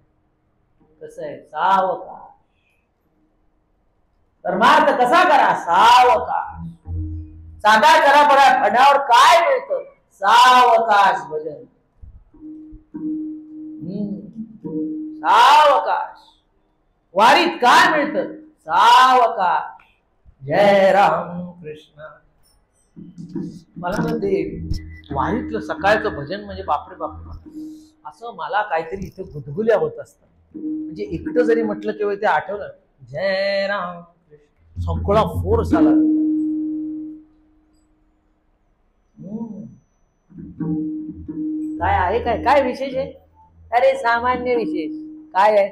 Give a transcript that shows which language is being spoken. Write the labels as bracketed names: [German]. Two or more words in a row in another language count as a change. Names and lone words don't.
[Marathi] कसं आहे? सावकाश. परमार्थ कसा करा? सावकाश. साधा करा बरा, फडावर काय मिळतं? सावकाश भजन. सावकाश. वारीत काय मिळतं? सावकाश. जय राम कृष्ण. मला म्हणते वारीतलं सकाळचं भजन म्हणजे बापरे बापरे, असं मला काहीतरी इथे गुदगुल्या होत असतात. म्हणजे एकटं जरी म्हटलं किंवा ते आठवलं, जय राम कृष्ण, सगळा फोर्स आला. काय आहे? काय काय विशेष आहे? अरे सामान्य विशेष काय आहे?